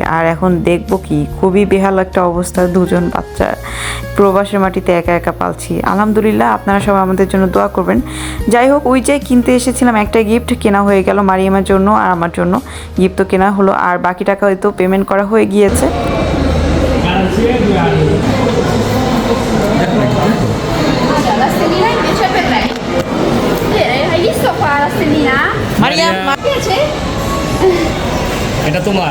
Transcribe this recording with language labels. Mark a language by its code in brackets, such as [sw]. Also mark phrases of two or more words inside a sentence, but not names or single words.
[bn] আর এখন দেখবো কি, খুবই বেহাল একটা অবস্থা, দুজন বাচ্চা প্রবাসের মাটিতে একা একা পালছি। আলহামদুলিল্লাহ, আপনারা সবাই আমাদের জন্য দোয়া করবেন। যাই হোক, ওই যে কিনতে এসেছিলাম, একটা গিফট কেনা হয়ে গেল মারিয়ামের জন্য, আর আমার জন্য গিফট তো কেনা হলো। আর বাকি টাকা হয়তো পেমেন্ট করা হয়ে গিয়েছে। [it] La stellina invece per lei. Hai visto qua la Senia. [bn] মারিয়াম কি আছে? এটা তোমার।